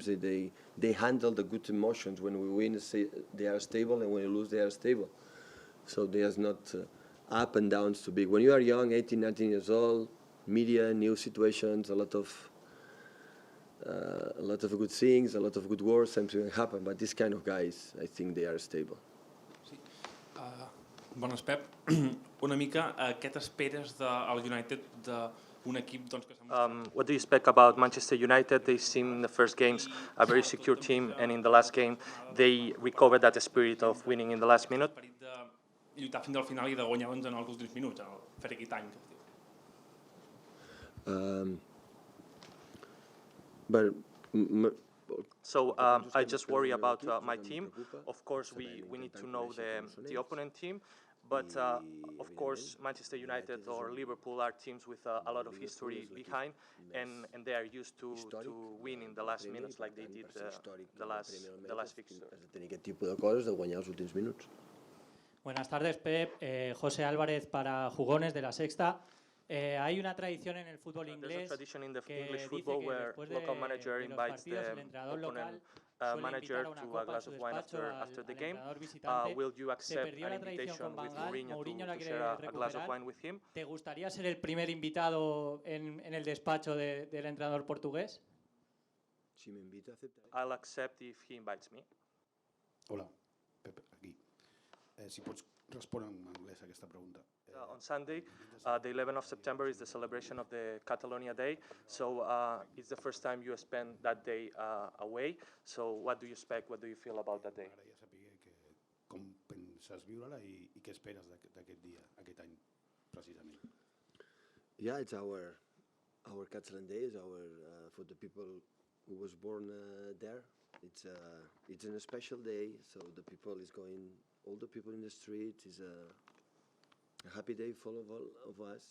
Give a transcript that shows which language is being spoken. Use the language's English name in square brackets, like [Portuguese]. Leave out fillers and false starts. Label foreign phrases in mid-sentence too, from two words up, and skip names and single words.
[English] They handle the good emotions. When we win, they are stable, and when we lose, they are stable. So there's not up and downs too big. When you are young, 18, 19 years old, media, new situations, a lot of good things, a lot of good words, something happen. But this kind of guys, I think they are stable. [Catalan] Sí. Bones, Pep. Una mica, què t'esperes del United, d'un equip doncs, que s'ha [English] What do you expect about Manchester United? They seem in the first games a very secure team, and in the last game they recovered that spirit of winning in the last minute. [Catalan] Esperit de lluitar fins al final I de guanyar doncs, en els últims minuts, el [English] Fergie Time, [Catalan] que es diu. [English] So I just worry about my team. Of course, we need to know the opponent team. But, of course, Manchester United or Liverpool are teams with a lot of history behind, and they are used to win in the last minutes like they did the last fixture. [Spanish] Buenas tardes, Pep. José Álvarez para Jugones de La Sexta. Hay una tradición en el fútbol inglés que dice que después de los partidos el entrenador local suele invitar a una copa a su despacho al entrenador visitante. Se perdió la tradición con Van Gaal, Mourinho la quiere recuperar. ¿Te gustaría ser el primer invitado en el despacho del entrenador portugués? Si me invita, aceptaré. [English] I'll accept if he invites me. [Catalan] Hola, Pep, aquí. Si pots respondre en anglès a aquesta pregunta. [English] On Sunday, the 11th of September is the celebration of the Catalonia Day. So it's the first time you spend that day away. So what do you expect? What do you feel about that day? [Catalan] M'agradaria saber com penses viure-la I què esperes d'aquest dia, aquest any, precisament. [English] Yeah, it's our Catalan Day. It's for the people who was born there. It's a special day. So the people is going. All the people in the street is a happy day for all of us.